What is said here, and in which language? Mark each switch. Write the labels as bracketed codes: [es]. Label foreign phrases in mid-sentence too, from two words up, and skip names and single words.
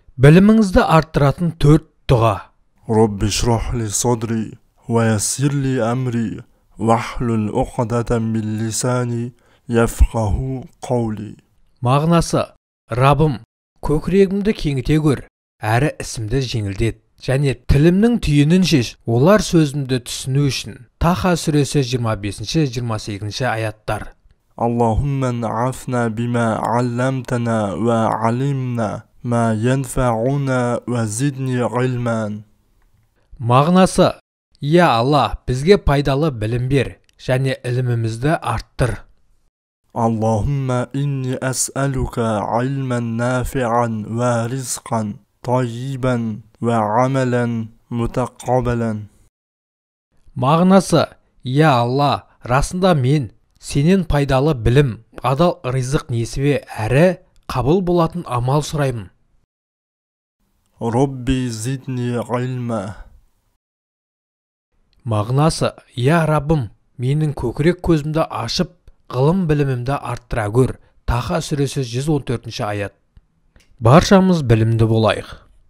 [kk] Біліміңізді арттыратын 4 дұға. [ar] رب اشرح لي صدري ويسر لي أمري واحلل عقدة من لساني يفقهوا قولي. [kk] Мағынасы: Раббым, көкірегімді кеңіте көр, әрі ісімді жеңілдет, және тілімнің түйінін шеш, олар сөзімді түсіну үшін. Таха сүресі 25-28 аяттар. [ar] اللهم انفعنا بما علمتنا وعلمنا ما ينفعنا وزدني علما. [kk] Мағынасы: Я Алла, бізге пайдалы білім бер, және ілімімізді арттыр. [ar] اللهم إني أسألك علما نافعا ورزقا طيبا وعملا متقبلا. [kk] Мағынасы: Я Алла, расында мен сенен пайдалы білім, адал ризық несібе әрі қабыл болатын амал сұраймын. [ar] رب زدني علما. [kk] Мағынасы: Я Раббым, менің көкірек көзімді ашып, ғылым білімімді арттыра көр. Таха сүресі 114 аят. Баршамыз білімді болайық.